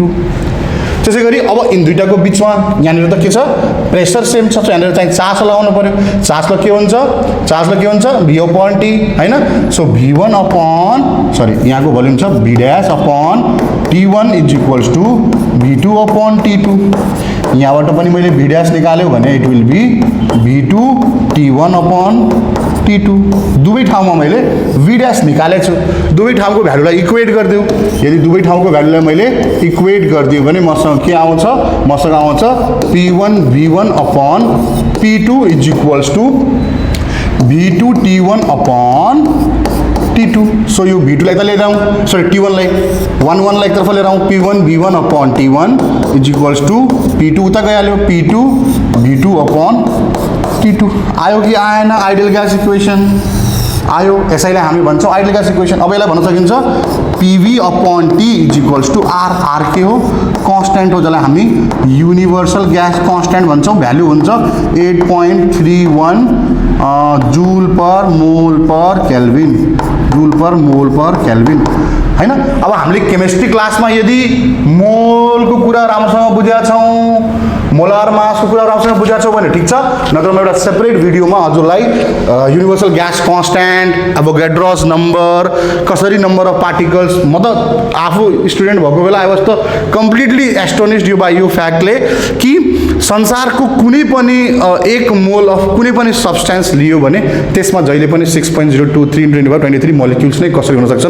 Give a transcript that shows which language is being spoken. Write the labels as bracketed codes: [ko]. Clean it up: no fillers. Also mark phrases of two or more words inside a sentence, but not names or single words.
[ne] त्यसै गरी अब इन दुईटाको बीचमा यहाँनिर त के छ, प्रेसर सेम छ, यहाँनिर चाहिँ चार्ज लगाउनु पर्यो। चार्जले के हुन्छ, V अपॉन T हैन। सो V1 अपॉन यहाँको भोल्युम छ V डैश अपॉन T1 = V2 अपॉन T2। यहाँबाट पनि मैले V डैश निकाल्यो भने [en] it will be [ne] V2 T1 अपॉन T2। दुवै ठाउँमा मैले V डैश निकालेको छु, दुवै ठाउँको भ्यालुलाई इक्वेट गरिदेऊ। यदि दुवै ठाउँको भ्यालुलाई मैले इक्वेट गरिदियो भने मसँग के आउँछ, मसँग आउँछ P1 V1 अपॉन P2 = V2 T1 अपॉन T2। सो यो V2 लाई त लिएर आउँ, T1 लाई 1 लाई तर्फ लिएर आउँ, P1 V1 अपॉन T1 = P2 उता गइहाल्यो, P2 V2 अपॉन T2। आयो कि आएन [en] ideal gas equation, [ne] आयो। यसैलाई हामी भन्छौँ [en] ideal gas equation. [ne] अब यसलाई भन्न सकिन्छ PV अपॉन T = R। R के हो, कन्स्टेन्ट हो, जसलाई हामी [en] universal gas constant [ne] भन्छौँ। भ्यालु हुन्छ 8.31 [en] joule per mole per kelvin, joule per mole per kelvin [ne] हैन। अब हामीले केमिस्ट्री क्लासमा यदि मोलको कुरा राम्रोसँग बुझेका छौँ, मोलार मासको कुरा राम्रोसँग बुझेका छौँ भने ठिक छ, नत्र म एउटा सेपरेट भिडियोमा हजुरलाई [en] universal gas constant, Avogadro's number, [ne] कसरी [en] number of particles, [ne] म त आफू स्टुडेन्ट भएको बेला [en] I was [ne] त [en] completely astonished by [ne] यो फ्याक्टले कि संसारको कुनै पनि एक [en] mole of [ne] कुनै पनि सब्सटेन्स लियो भने त्यसमा जहिले पनि 6.023 × 10⁻23 मोलिक्युल्स नै कसरी हुन सक्छन्।